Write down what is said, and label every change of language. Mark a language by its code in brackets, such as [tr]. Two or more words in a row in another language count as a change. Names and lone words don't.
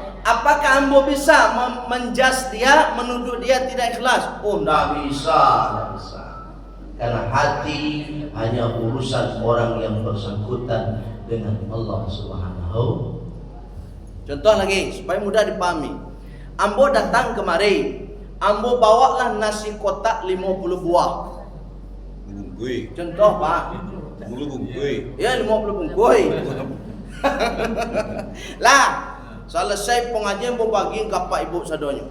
[id] Apakah ambo bisa menjas dia, menuduh dia tidak ikhlas? Oh, tidak bisa, tidak bisa. Karena hati hanya urusan orang yang bersangkutan dengan Allah Subhanahu. Contoh lagi supaya mudah dipahami. Ambo datang kemari, ambo bawalah nasi kotak 50 buah. [min] Bungkui. [id] Contoh Pak. [min] Mulu bungkui. Ya 50 bungkui. Lah, selesai pengajian ambo bagi kepada ibu sadonyo.